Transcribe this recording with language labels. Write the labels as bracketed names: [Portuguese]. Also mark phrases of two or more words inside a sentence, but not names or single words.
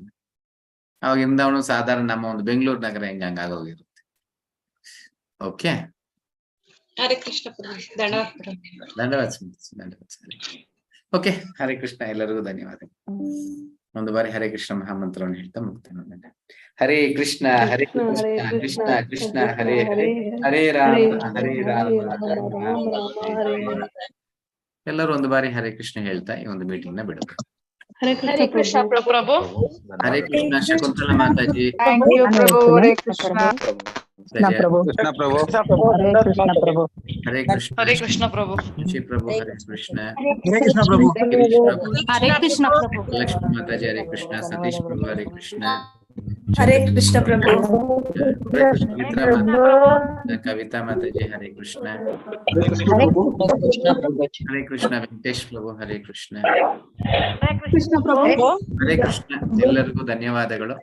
[Kannada] ಅವಾಗ ವೃಂದಾವನ ಸಾಧಾರಣ ನಮ್ಮ ಒಂದು ಬೆಂಗಳೂರು ನಗರ ಹಂಗಾಗೋಗಿರುತ್ತೆ. ಓಕೆ, ಹರೇ ಕೃಷ್ಣ ಪ್ರಭು, ಧನ್ಯವಾದ. ಧನ್ಯವಾದ. ಓಕೆ, ಹರೇ ಕೃಷ್ಣ, ಎಲ್ಲರಿಗೂ ಧನ್ಯವಾದ. ಒಂದು ಬಾರಿ ಹರೇ ಕೃಷ್ಣ ಮಹಾಮಂತ್ರವನ್ನು ಹೇಳ್ತಾ ಮುಗ್ತೇನೆ. [Sanskrit] ಹರೇ ಕೃಷ್ಣ ಹರೇ ಕೃಷ್ಣ ಕೃಷ್ಣ ಕೃಷ್ಣ ಹರೇ ಹರೇ, ಹರೇ ರಾಮ ಹರೇ ರಾಮ ರಾಮ ರಾಮ ಹರೇ ಹರೇ. [Kannada] ಎಲ್ಲರೂ ಒಂದು ಬಾರಿ ಹರೇ ಕೃಷ್ಣ ಹೇಳ್ತಾ ಈ ಒಂದು ಮೀಟಿಂಗ್ ನ ಬಿಡಬೇಕು. ಹರೇ ಕೃಷ್ಣ ಪ್ರಭು. ಹರೇ ಕೃಷ್ಣ ಶಕುಂತಲಾ ಮಾತಾಜಿ. [English] thank you ಪ್ರಭು. [Kannada] ಹರೇ ಕೃಷ್ಣ ಪ್ರಭು. ಹರೇ ಕೃಷ್ಣ ಹರೇ ಕೃಷ್ಣ ಪ್ರಭು. ಶ್ರೀ ಪ್ರಭು ಹರೇ ಕೃಷ್ಣ. ಹರೇ ಕೃಷ್ಣ ಪ್ರಭು. ಹರೇ ಕೃಷ್ಣ ಪ್ರಭು. ಲಕ್ಷ್ಮೀ ಮಾತಾಜಿ ಹರೇ ಕೃಷ್ಣ. ಸತೀಶ್ ಪ್ರಭು ಹರೇ ಕೃಷ್ಣ. ಹರೇ ಕೃಷ್ಣ ಪ್ರಭು. ಕವಿತಾ ಮಾತಾಜಿ ಹರೇ ಕೃಷ್ಣ. ಹರೇ ಕೃಷ್ಣ ವೆಂಕಟೇಶ್ ಪ್ರಭು ಹರೇ ಕೃಷ್ಣ. ಕೃಷ್ಣ ಪ್ರಭು. ಹರೇ ಕೃಷ್ಣ. ಎಲ್ಲರಿಗೂ ಧನ್ಯವಾದಗಳು. ಹರೇ ಕೃಷ್ಣ.